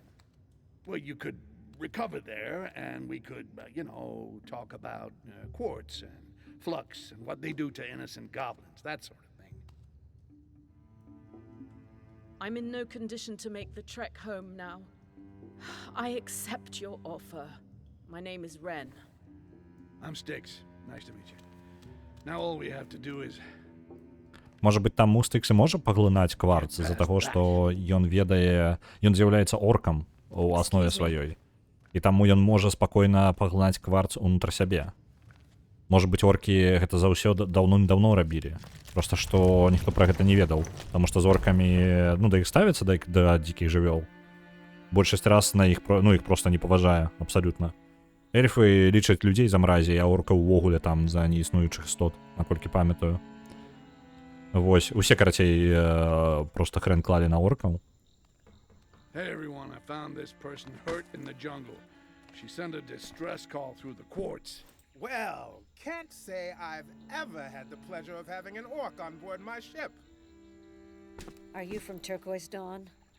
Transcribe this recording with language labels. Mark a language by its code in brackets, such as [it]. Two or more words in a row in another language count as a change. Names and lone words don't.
[en] Well, you could recover there, and we could, talk about quartz and flux and what they do to innocent goblins, that sort of thing. I'm in no condition to make the trek home now. I accept your offer. My name is Ren. I'm Styx. Nice to meet you. Now all we have to do is... [be] Можа быць, там Стыкс і можа паглынаць кварц з-за таго, што ён ведае... Ён з'яўляецца оркам у аснове сваёй. І таму ён можа спакойна паглынаць кварц унутр сябе. Можа быць, оркі гэта заўсёды даўно-даўно рабілі. Проста што ніхто пра гэта не ведаў. Таму што з оркамі, да іх ставіцца, да дзікіх жывёл. Большасць раз на іх, іх проста не паважае, абсалютна. Эльфы лічаць людзей за мразі, а орка ўвогуле там за неіснуючых істот, наколькі памятаю. Вось, усе, карацей, проста хрен клалі на оркаў. [en] Hey everyone, I found this person hurt in the jungle. She sent a distress call through the quartz. Well, can't say I've ever had the pleasure of having an orc on board my ship. Are you from Turquoise Dawn?